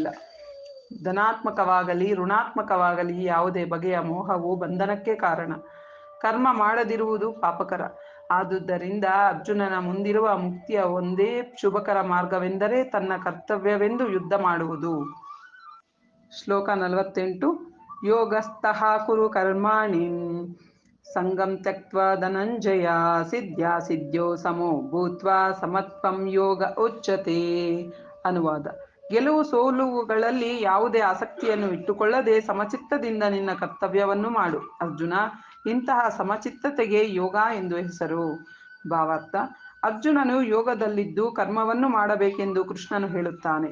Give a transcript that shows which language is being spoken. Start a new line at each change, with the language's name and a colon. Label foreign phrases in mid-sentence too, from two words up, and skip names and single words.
Kannada: ಧನಾತ್ಮಕವಾಗಲಿ ಋಣಾತ್ಮಕವಾಗಲಿ ಯಾವುದೇ ಬಗೆಯ ಮೋಹವು ಬಂಧನಕ್ಕೆ ಕಾರಣ. ಕರ್ಮ ಮಾಡದಿರುವುದು ಪಾಪಕರ. ಆದುದರಿಂದ ಅರ್ಜುನನ ಮುಂದಿರುವ ಮುಕ್ತಿಯ ಒಂದೇ ಶುಭಕರ ಮಾರ್ಗವೆಂದರೆ ತನ್ನ ಕರ್ತವ್ಯವೆಂದು ಯುದ್ಧ ಮಾಡುವುದು. ಶ್ಲೋಕ 48.
Sanskrit: ಯೋಗಸ್ಥಃ ಕುರು ಕರ್ಮಾಣಿ ಸಂಗಂ ತ್ಯಕ್ತ್ವಾ ಧನಂಜಯ ಸಿದ್ಧ್ಯಾ ಸಿದ್ಧ್ಯೋ ಸಮೋ ಭೂತ್ವಾ ಸಮತ್ವಂ ಯೋಗ ಉಚ್ಯತೆ.
Kannada: ಅನುವಾದ: ಗೆಲುವು ಸೋಲುಗಳಲ್ಲಿ ಯಾವುದೇ ಆಸಕ್ತಿಯನ್ನು ಇಟ್ಟುಕೊಳ್ಳದೆ ಸಮಚಿತ್ತದಿಂದ ನಿನ್ನ ಕರ್ತವ್ಯವನ್ನು ಮಾಡು. ಅರ್ಜುನ, ಇಂತಹ ಸಮಚಿತ್ತತೆಗೆ ಯೋಗ ಎಂದು ಹೆಸರು. ಭಾವಾರ್ಥ: ಅರ್ಜುನನು ಯೋಗದಲ್ಲಿದ್ದು ಕರ್ಮವನ್ನು ಮಾಡಬೇಕೆಂದು ಕೃಷ್ಣನು ಹೇಳುತ್ತಾನೆ.